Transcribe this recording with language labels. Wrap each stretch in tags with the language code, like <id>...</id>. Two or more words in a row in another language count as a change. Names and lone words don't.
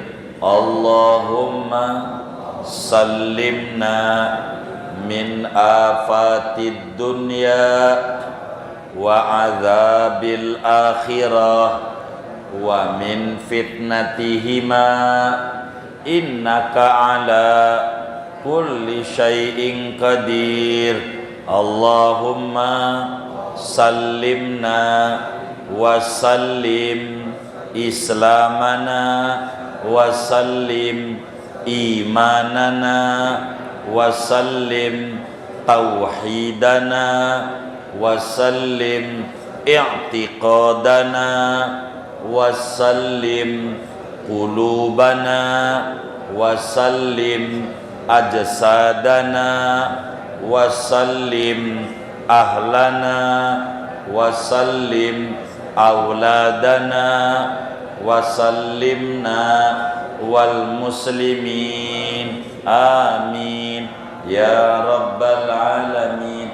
<ar>اللهم سلمنا من آفات الدنيا وعذاب الآخرة ومن فتنتهما إنك على كل شيء قدير. اللهم سلمنا وسلم إسلامنا وسلم إيماننا وسلم توحيدنا و سلم اعتقادنا وسلم قلوبنا وسلم أجسادنا وسلم أهلنا وسلم أولادنا وسلمنا والمسلمين. آمين يا رب العالمين.</ar>